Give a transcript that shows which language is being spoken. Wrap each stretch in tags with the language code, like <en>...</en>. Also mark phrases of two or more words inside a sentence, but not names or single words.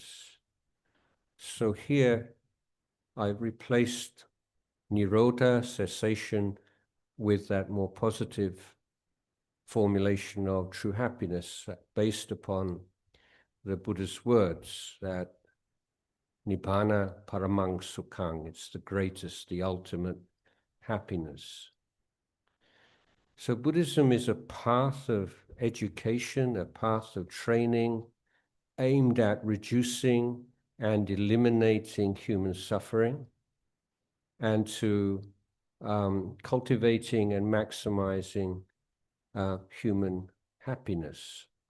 <en>So here I've replaced nirodha, cessation, with that more positive formulation of true happiness based upon the Buddha's words that</en> <pi>Nibbana paramang sukhang,</pi> <en>it's the greatest, the ultimate happiness. So Buddhism is a path of education, a path of training aimed at reducing and eliminating human suffering, and to cultivating and maximizing human happiness.</en>